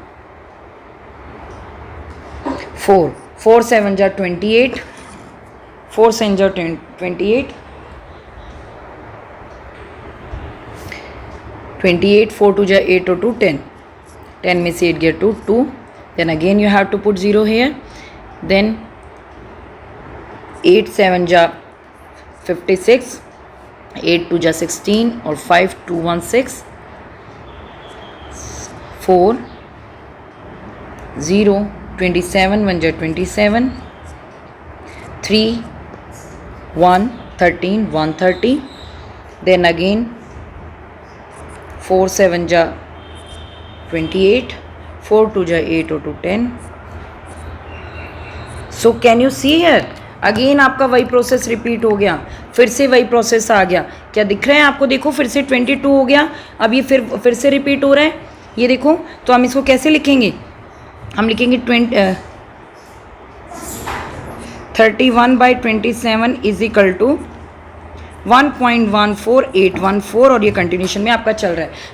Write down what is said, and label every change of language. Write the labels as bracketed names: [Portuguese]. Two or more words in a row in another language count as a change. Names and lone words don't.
[Hindi] 4, 4 7 जा 28, 4 7 जा 28, 28, 4 2 जा 8 और 2 10, 10 में से 8 गया 2 2, [English] then again you have to put 0 here, then [Hindi] 8 7 जा 56, 8 2 जा 16 और 5 2 1 6, 4 0, 27 1 जा 27, 3 1 13 130, [English] then again 4 7 जा 28, 4 2 जा 8 और 2 10. So can you see here? [Hindi] अगेन आपका वही [English] process repeat [Hindi] हो गया, फिर से वही प्रोसेस आ गया। क्या दिख रहा है आपको? देखो फिर से 22 हो गया, अब ये फिर से रिपीट हो रहा है, ये देखो। तो हम इसको कैसे लिखेंगे? हम लिखेंगे 31/27 [English] is equal to [Hindi] 1.14814 और ये कंटिन्यूशन में आपका चल रहा है।